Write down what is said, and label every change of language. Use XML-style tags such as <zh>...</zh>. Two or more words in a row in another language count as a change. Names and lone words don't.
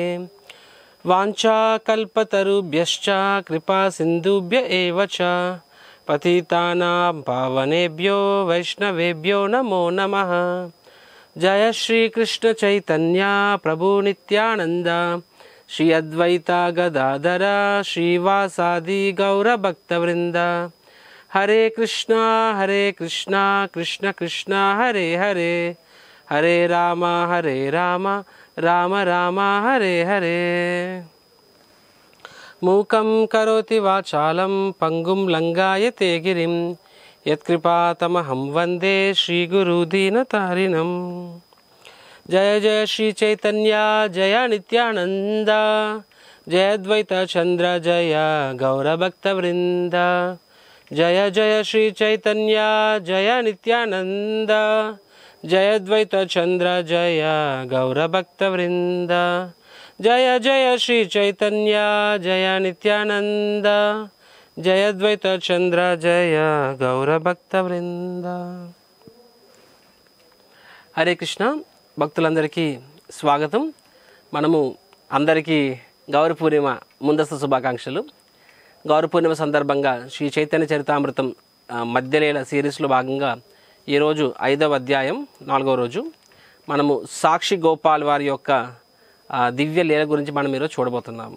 <sa>वाञ्छाकल्पतरुभ्यश्च कृपा सिन्धुभ्य एव च पतितानां पावनेभ्यो वैष्णवेभ्यो नमो नमः। जय श्री कृष्ण चैतन्य प्रभु नित्यानंद श्री अद्वैता गदाधर श्रीवासादि गौर भक्तवृंद। हरे कृष्णा कृष्ण कृष्ण हरे हरे, हरे राम राम राम हरे हरे। मूकं करोति वाचालं पंगुं लंघयते गिरिं यत्कृपातमहं वन्दे श्रीगुरुदीनतारिणम्। जय जय श्री चैतन्य जय नित्यानंद जय अद्वैत चंद्र जय गौरभक्तवृंद। जय जय श्री चैतन्य जय नित्यानंद जय अद्वैत चंद्र जय गौरभक्तवृंद। जय जय श्री चैतन्य जय नित्यानंद जय अद्वैत चंद्र जय गौरभक्तवृंद। हरे कृष्ण</sa> <te>భక్తులందరికీ స్వాగతం। మనము అందరికీ గౌర పూర్ణిమ ముందస్తు శుభాకాంక్షలు। గౌర పూర్ణిమ సందర్భంగా శ్రీ చైతన్య చరితామృతం మధ్యలీల సిరీస్లో భాగంగా ఈరోజు 5వ అధ్యాయం 4వ రోజు మనము సాక్షి గోపాల్ వారి యొక్క దివ్య లీల గురించి మనం ఈరోజు చూడబోతున్నాము।</te>